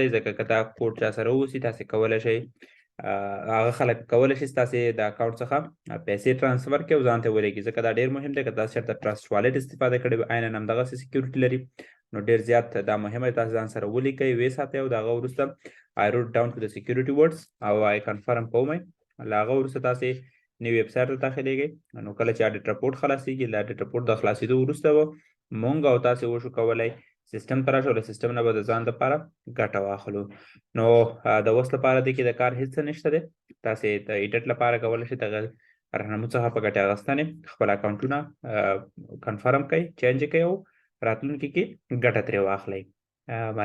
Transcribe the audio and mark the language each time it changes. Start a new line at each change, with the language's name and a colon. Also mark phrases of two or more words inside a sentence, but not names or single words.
Pashto: ځکه که دا کوډ چا سره ووسي تاسې کولی شئ هغه خلک کولی شي ستاسې د اکاونټ څخه پیسې ټرانسفر کړي او ځان ته ولېږي. ځکه دا ډېر مهم دی. که تاسو چېرته ټرسټ والټ استفاده کړې وي عیناً همدغسې سیکیورټي لري. نو ډېر زیات دا مهمه دی تاسو ځان سره ولیکئ، ویې ساتئ او د هغه وروسته
English: I wrote down to the security words
Pashto: او
English: I confirm
Pashto: کومئ. له هغه وروسته تاسې نوي ویب سایټ ته داخلېږئ. نو کله چې
English: audit report
Pashto: خلاصېږي له
English: audit report
Pashto: د خلاصېدو وروسته به مونږ او تاسې وشو کولی سیسټم ته راشو. له سیسټم نه به د ځان دپاره ګټه واخلو. نو د اوس لپاره دې کې د کار هېڅ څه نشته دی. تاسې د ایډیټ لپاره کولی شئ دغه راهنمو څخه په ګټې اخیستنې خپل اکاونټونه کنفرم کړئ، چینج یې کړئ او راتلونکي کې ګټه ترې واخلئ.